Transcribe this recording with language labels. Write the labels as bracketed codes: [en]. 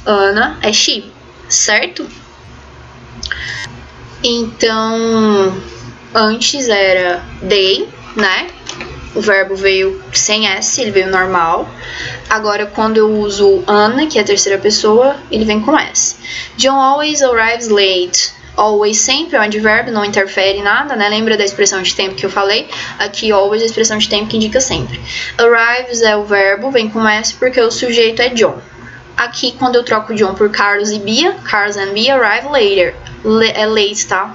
[pt] Ana é she, certo? Então, antes era they, né? O verbo veio sem S, ele veio normal. Agora, quando eu uso Ana, que é a terceira pessoa, ele vem com S. [en] John always arrives late. [pt] Always sempre é um advérbio, não interfere em nada, né? Lembra da expressão de tempo que eu falei? Aqui, always é a expressão de tempo que indica sempre. Arrives é o verbo, vem com S porque o sujeito é John. Aqui, quando eu troco John por Carlos e Bia, [en] Carlos and Bia arrive later. [pt] É late, tá?